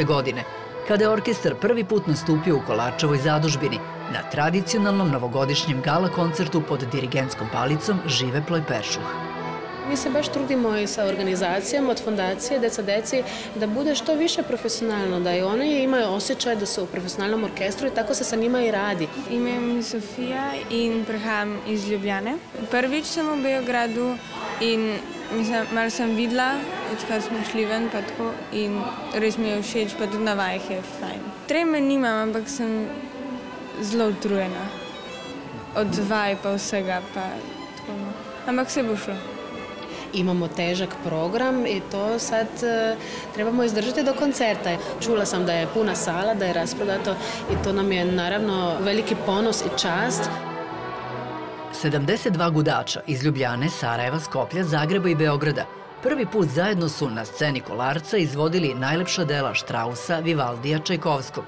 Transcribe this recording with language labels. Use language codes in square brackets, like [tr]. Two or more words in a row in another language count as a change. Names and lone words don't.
[sr] godine, kada je orkestar prvi put nastupio u Kolarčevoj zadužbini na tradicionalnom novogodišnjem gala koncertu pod dirigentskom palicom Žive Ploj-Peršuh. [hr] Mi se baš trudimo i sa organizacijama od Fondacije Deca deci da bude što više profesionalno, da i oni imaju osjećaj da su u profesionalnem orkestru i tako se sa njima i radi. [sl] Ime mi je Sofija in prihajam iz Ljubljane. Prvič sem v Beogradu in malo sem videla, odkar smo šli ven pa tako in res mi je všeč, pa tudi na vajah je fajn. Treme nimam, ampak sem zelo utrujena. Od vaj pa vsega pa tako. Ampak se bo šlo. [hr] Imamo težak program i to sad trebamo izdržati do koncerta. Čula sam da je puna sala, da je rasprodato i to nam je naravno veliki ponos i čast. [sr] 72 gudača iz Ljubljane, Sarajeva, Skoplja, Zagreba i Beograda prvi put zajedno su na sceni Kolarca izvodili najlepša dela Štrausa, Vivaldija, Čajkovskog.